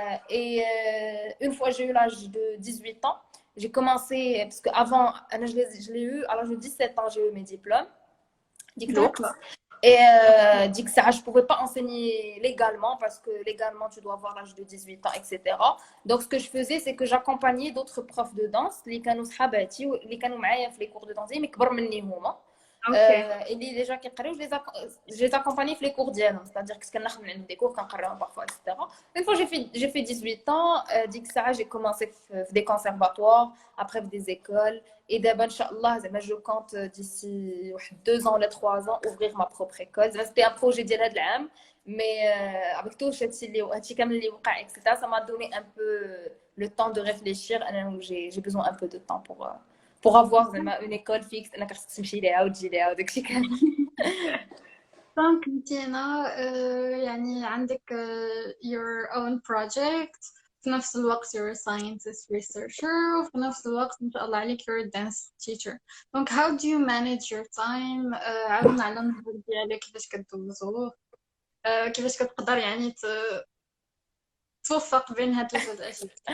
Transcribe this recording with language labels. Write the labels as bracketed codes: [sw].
[fr] et une fois j'ai eu l'âge de 18 ans j'ai commencé parce que avant je l'ai eu à l'âge de 17 ans j'ai eu mes diplômes et dit que ça je pouvais pas enseigner légalement parce que légalement tu dois avoir l'âge de 18 ans etc. donc ce que je faisais c'est que j'accompagnais d'autres profs de danse [ar] اللي كانوا صحاباتي اللي كانوا معايا [fr] في les cours de danse mais [ar] كبر مني هما اللي ديجا كيقريو [fr] je les accompagnais في les cours ديالهم c'est-à-dire que [ar] كناخذ من عندهم [fr] des cours كنقراهم parfois etc. une fois j'ai fait 18 ans dit que ça j'ai commencé في des conservatoires après في des écoles et d'abord inchallah je compte d'ici 2 ans ou 3 ans ouvrir ma propre école c'était un projet [ar] ديال هذا العام [fr] mais avec tout [ar] هادشي كامل اللي وقع [fr] etc. ça m'a donné un peu le temps de réfléchir j'ai besoin un peu de temps pour avoir une école fixe [ar] انك خصك تمشي ليها وتجي ليها وداكشي كامل دونك انتينا يعني عندك [en] your own project [ar] في نفس الوقت [en] you're a scientist researcher [ar] وفي نفس الوقت ما شاء الله عليك [en] you're a dance teacher [ar] دونك [en] how do you manage your time [ar] عاودنا على النهار ديالك كيفاش كدوزوه كيفاش كتقدر يعني توفق بين هاد الجوج الاشياء